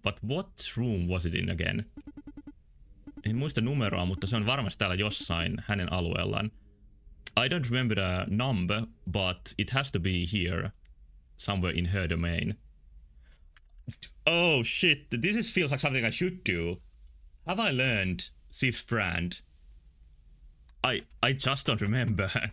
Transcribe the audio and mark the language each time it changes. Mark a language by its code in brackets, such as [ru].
[en] But what room was it in again? [fi] En muista numeroa, mutta se on varmasti täällä jossain hänen alueellaan. [en] I don't remember the number, but it has to be here. Somewhere in her domain. Oh shit, this feels like something I should do. Have I learned Sif's brand? I just don't remember.